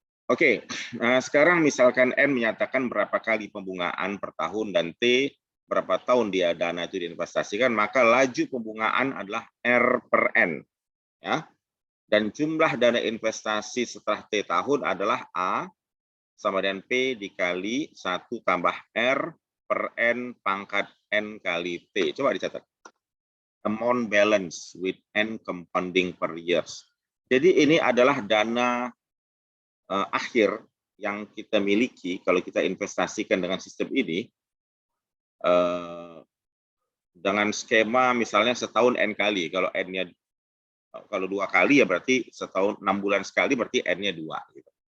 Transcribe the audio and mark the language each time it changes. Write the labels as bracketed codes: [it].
[id] Oke, nah sekarang misalkan N menyatakan berapa kali pembungaan per tahun dan T berapa tahun dia dana itu diinvestasikan, maka laju pembungaan adalah R per N. Ya. Dan jumlah dana investasi setelah T tahun adalah A sama dengan P dikali 1 tambah R per N pangkat N kali T. Coba dicatat. [en] Amount balance with N compounding per years. [id] Jadi ini adalah dana akhir yang kita miliki kalau kita investasikan dengan sistem ini dengan skema misalnya setahun N kali. Kalau N-nya kalau 2 kali ya berarti setahun 6 bulan sekali berarti N-nya 2 gitu.